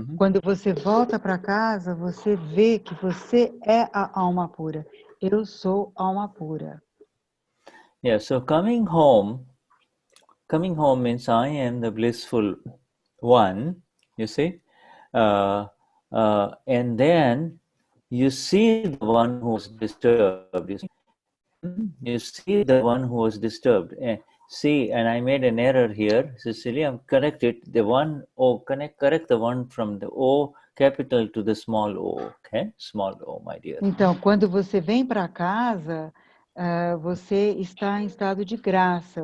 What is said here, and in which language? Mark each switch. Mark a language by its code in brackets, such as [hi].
[pt] quando você volta para casa, você vê que você é a alma pura. Eu sou alma pura. [en] Yeah, so coming home means I am the blissful one, you see, and then you see the one who was disturbed. You see the one who was disturbed. See, and I made an error here, Cecilia. Correct it. The one O. Correct the one from the O capital to the small O. Okay, small O, my dear. [pt] Então, quando você vem para casa, você está em estado de graça.